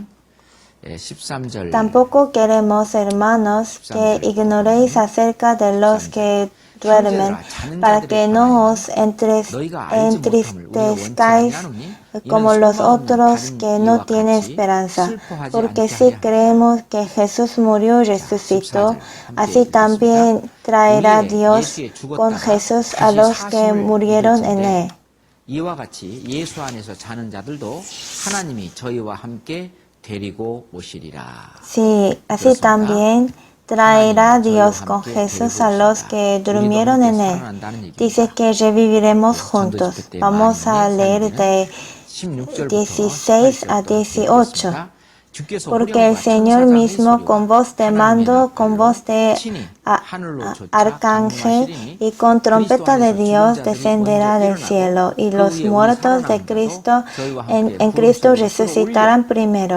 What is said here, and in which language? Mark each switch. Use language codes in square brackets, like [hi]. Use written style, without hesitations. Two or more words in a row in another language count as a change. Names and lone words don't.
[es] Tampoco queremos, hermanos, que ignoréis acerca de los que duermen, para que no os entristezcáis como los otros que no tienen esperanza. Porque si creemos que Jesús murió y resucitó, así también traerá Dios con Jesús a los que murieron en él. [ko] 이와 같이 예수 안에서 자는 자들도 하나님이 저희와 함께 데리고 오시리라. [es] Sí, así también traerá Dios con Jesús a los que durmieron en él. Dice que reviviremos juntos. Vamos a leer de 16 a 18. Porque el Señor mismo con voz de mando, con voz de arcángel y con trompeta de Dios descenderá del cielo, y los muertos de Cristo en Cristo resucitarán primero.